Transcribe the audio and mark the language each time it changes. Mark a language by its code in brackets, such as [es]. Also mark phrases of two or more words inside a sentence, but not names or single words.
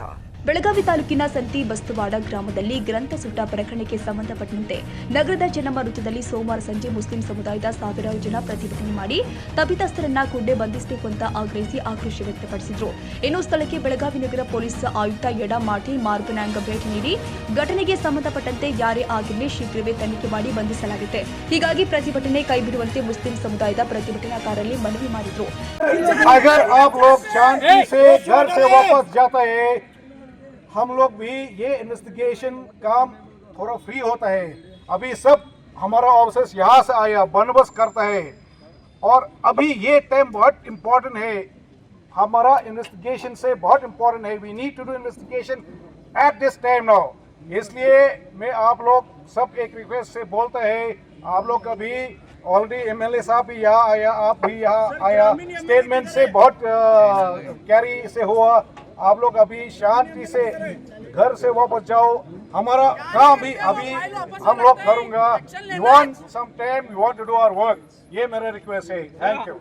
[kn] ಬೆಳಗಾವಿ ತಾಲೂಕಿನ ಸಂತಿ ಬಸ್ತವಾಡ ಗ್ರಾಮದಲ್ಲಿ ಗ್ರಂಥ ಸುಟ್ಟ ಪ್ರಕರಣಕ್ಕೆ ಸಂಬಂಧಪಟ್ಟಂತೆ ನಗರದ ಜನಮ ವೃತ್ತದಲ್ಲಿ ಸೋಮವಾರ ಸಂಜೆ ಮುಸ್ಲಿಂ ಸಮುದಾಯದ ಸಾವಿರಾರು ಜನ ಪ್ರತಿಭಟನೆ ಮಾಡಿ ತಪ್ಪಿತಸ್ಥರನ್ನ ಕೂಡಲೇ ಬಂಧಿಸಬೇಕು ಅಂತ ಆಗ್ರಹಿಸಿ ಆಕ್ರೋಶ ವ್ಯಕ್ತಪಡಿಸಿದರು. ಇನ್ನು ಸ್ಥಳಕ್ಕೆ ಬೆಳಗಾವಿ ನಗರ ಪೊಲೀಸ್ ಆಯುಕ್ತ ಎಡ ಮಾಟಿ ಮಾರ್ಗನಾಂಗ ಭೇಟಿ ನೀಡಿ ಘಟನೆಗೆ ಸಂಬಂಧಪಟ್ಟಂತೆ ಯಾರೇ ಆಗಿರಲಿ ಶೀಘ್ರವೇ ತನಿಖೆ ಮಾಡಿ ಬಂಧಿಸಲಾಗುತ್ತೆ, ಹೀಗಾಗಿ ಪ್ರತಿಭಟನೆ ಕೈಬಿಡುವಂತೆ ಮುಸ್ಲಿಂ ಸಮುದಾಯದ ಪ್ರತಿಭಟನಾಕಾರರಲ್ಲಿ ಮನವಿ ಮಾಡಿದರು. [hi] हम लोग भी ये इन्वेस्टिगेशन काम थोड़ा फ्री होता है. अभी सब हमारा ऑफिसर्स यहाँ से आया बंदोबस्त करता है और अभी ये टाइम बहुत इम्पोर्टेंट है, हमारा इन्वेस्टिगेशन से बहुत इम्पोर्टेंट है. [en] We need to do investigation at this time now. [hi] इसलिए मैं आप लोग सब एक रिक्वेस्ट से बोलता है, आप लोग अभी ऑलरेडी एमएलए साहब भी यहाँ आया, आप भी यहाँ आया, स्टेटमेंट से बहुत कैरी से हुआ. आप लोग अभी शांति से घर से वापस जाओ. हमारा काम भी अभी हम लोग करूँगा. [en] You want some time, you want to do our work. [hi] ये मेरा रिक्वेस्ट है. [en] Thank you.